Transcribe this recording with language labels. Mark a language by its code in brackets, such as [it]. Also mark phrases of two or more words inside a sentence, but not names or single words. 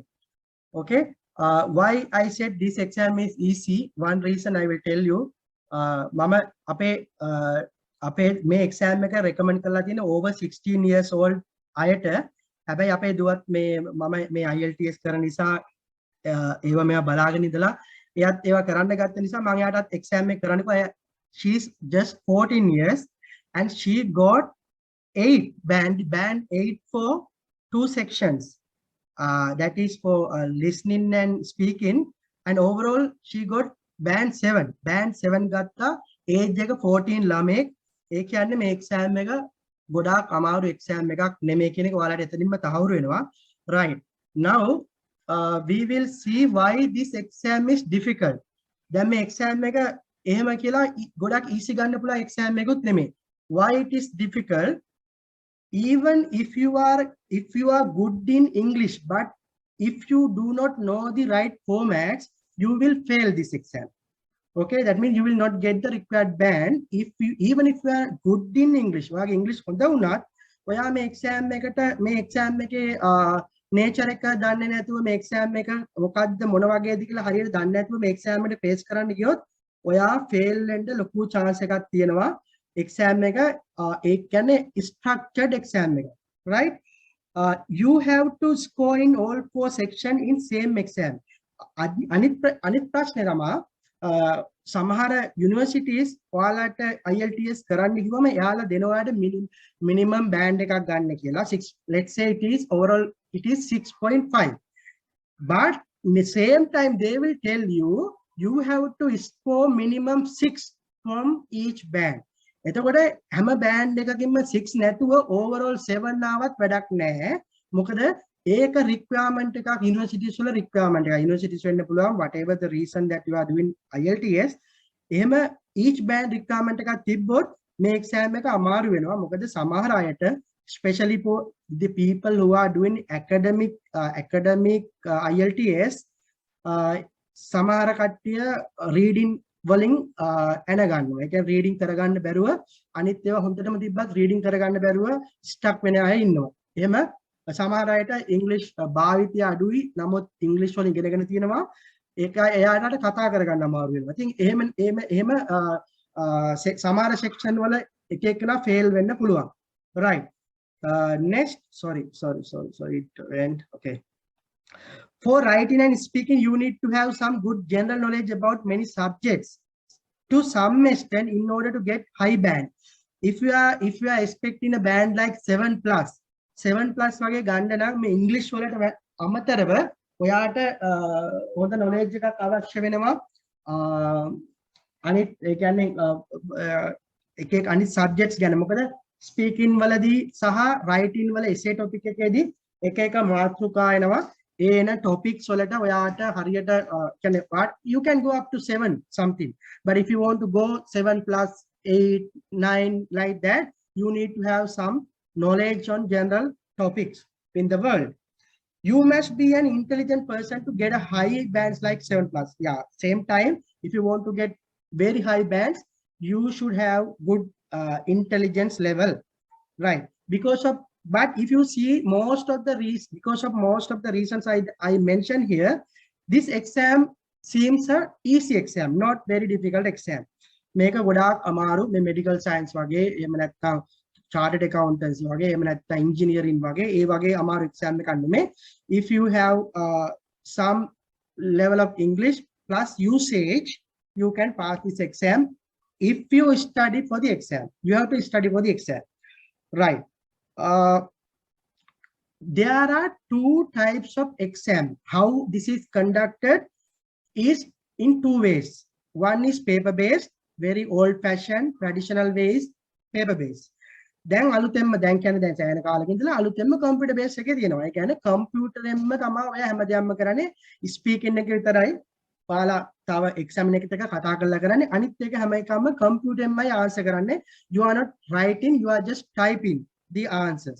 [en] Okay. Why I said this exam is easy? One reason I will tell you. [si] මම අපේ මේ exam එක recommend කරලා තියෙන [en] over 16 years old [si] අයට. හැබැයි අපේ දුවත් මේ මම මේ IELTS කරන නිසා ඒව මෙයා බලාගෙන ඉඳලා එයාත් ඒවා කරන්න ගත්ත නිසා මම එයාටත් exam එක කරන්න කිව්වා. [en] She is just 14 years and she got 8 band 8 for 2 sections. That is for listening and speaking, and overall she got band 7. [si] Band 7 ගත්තා. age එක 14 ළමෙක්. ඒ කියන්නේ මේ exam එක ගොඩාක් අමාරු exam එකක් නෙමෙයි කියන එක ඔයාලට එතනින්ම තහවුරු වෙනවා. [en] Right. Now we will see why this exam is difficult. [si] දැන් මේ exam එක එහෙම කියලා ගොඩක් easy ගන්න පුළුවන් exam එකකුත් නෙමෙයි. [en] Why it is difficult? Even if you are good in English, but if you do not know the right formats, you will fail this exam. Okay, that means you will not get the required band. Even if you are good in English, [si] ඔයාගේ English හොඳ වුණත් ඔයා මේ exam එකේ nature එක දන්නේ නැතුව මේ exam එක මොකද්ද මොන වගේද කියලා හරියට දන්නේ නැතුව මේ exam එකට face කරන්න ගියොත් ඔයා fail වෙන්න ලොකු chance එකක් තියෙනවා. exam එක ඒ කියන්නේ [en] structured exam [si] එක, [en] right? You have to score in all 4 section in same exam. [si] අනිත් ප්‍රශ්නේ තමයි සමහර universities ඔයාලට IELTS කරන්න කිව්වම එයාලා දෙනවාට [en] minimum band [si] එකක් ගන්න කියලා. [en] Let's say it is overall it is 6.5, but in the same time they will tell you have to score minimum 6 from each band. [si] එතකොට හැම බෑන්ඩ් එකකින්ම 6 නැතුව overall 7 ආවත් වැඩක් නැහැ. මොකද ඒක requirement එකක් universities වල requirement එකක්. [en] universities [si] වෙන්න පුළුවන් [en] whatever the reason that you are doing IELTS. [si] එහෙම [en] each band requirement [si] එකක් තිබ්බොත් මේ exam එක අමාරු වෙනවා. මොකද සමහර අයට [en] especially for the people who are doing academic IELTS [si] සමහර කට්ටිය reading වලින් එන ගන්නවා. ඒ කියන්නේ රීඩින් කරගන්න බැරුව අනිත් ඒවා හොඳටම තිබ්බත් රීඩින් කරගන්න බැරුව ස්ටක් වෙන අය ඉන්නවා. එහෙම සමහර අයට ඉංග්‍රීසි භාවිතය අඩුයි. නමුත් ඉංග්‍රීසි වලින් ඉගෙනගෙන තියෙනවා. ඒක එයාට කතා කරගන්න අමාරු වෙනවා. ඉතින් එහෙම සමහර සෙක්ෂන් වල එක එකලා ෆේල් වෙන්න පුළුවන්. [en] right. Next, sorry, it went. Okay. For writing and speaking, you need to have some good general knowledge about many subjects to some extent in order to get high band. If you are expecting a band like 7+ [si] වගේ ගන්න නම් මේ ඉංග්‍රීසි වලට අමතරව ඔයාට හොඳ knowledge එකක් අවශ්‍ය වෙනවා. අනිත් ඒ කියන්නේ එක අනිත් subjects ගැන. මොකද speaking වලදී සහ writing වල essay topic එකේදී එක මාතෘකා එනවා. එන topics වලට ඔයාට හරියට කියන්නේ [en] what you can go up to 7 something, but if you want to go 7+, 8, 9 like that, you need to have some knowledge on general topics in the world. You must be an intelligent person to get a high bands like 7+. Yeah, same time, if you want to get very high bands, you should have good intelligence level, right? But if you see because of most of the reasons I mentioned here, this exam seems a easy exam, not very difficult exam. [si] මේක ගොඩාක් අමාරු මේ [en] medical science [si] වගේ එහෙම නැත්නම් [en] chartered accountancy [si] වගේ එහෙම නැත්නම් engineering වගේ ඒ වගේ අමාරු exam එකක් නෙමෙයි. [en] If you have some level of English plus usage, you can pass this exam if you study for the exam. You have to study for the exam, right? There are two types of exam. How this is conducted is in two ways. One is paper based, very old fashioned traditional ways, paper based. [si] දැන් අලුතෙන්ම දැන් කියන්නේ දැන් සෑහෙන කාලෙක ඉඳලා අලුතෙන්ම [en] computer base [si] එකේ තියෙනවා. ඒ කියන්නේ කම්පියුටරෙන්ම තමයි ඔය හැමදේම කරන්නේ. ස්පීකින් එක විතරයි ඔයාලා තව එක්සැමින් එකත් එක්ක කතා කරලා කරන්නේ. අනිත් එක හැම එකම කම්පියුටරෙන්මයි ආන්සර් කරන්නේ. [en] You are not writing, you are just typing the answers.